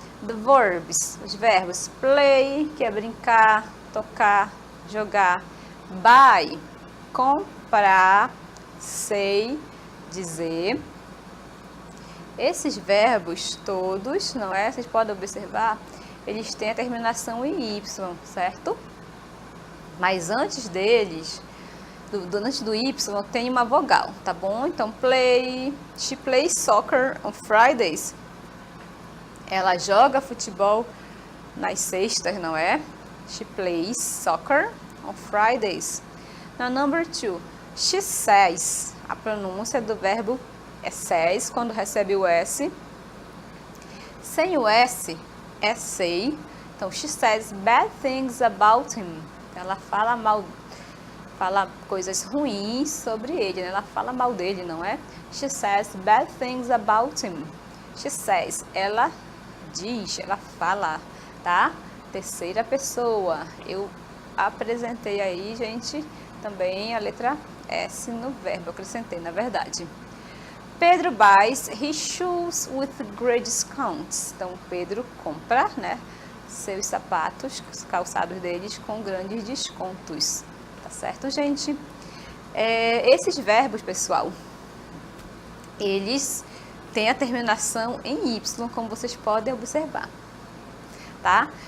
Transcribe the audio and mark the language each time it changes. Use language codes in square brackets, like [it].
[en] The verbs, [pt] os verbos play, que é brincar, tocar, jogar, buy, comprar, say, dizer. Esses verbos todos, não é? Vocês podem observar, eles têm a terminação em Y, certo? Mas antes deles, antes do Y, tem uma vogal, tá bom? [en] Então, play, she plays soccer on Fridays. [pt] Ela joga futebol nas sextas, não é? [en] She plays soccer on Fridays. Na number 2, she says. [pt] A pronúncia do verbo é says, quando recebe o S. Sem o S, é say. [en] Então, she says bad things about him. [pt] Ela fala coisas ruins sobre ele, né? Ela fala mal dele, não é? [en] She says bad things about him. She says, [pt] ela diz, ela fala, tá? terceira pessoa. Eu apresentei aí, gente, também a letra S no verbo, eu acrescentei, na verdade. [en] Pedro buys his shoes with great discounts. [pt] Então, Pedro compra, né, seus sapatos, os calçados deles com grandes descontos. Tá certo, gente? Esses verbos, pessoal, eles têm a terminação em Y, como vocês podem observar, tá?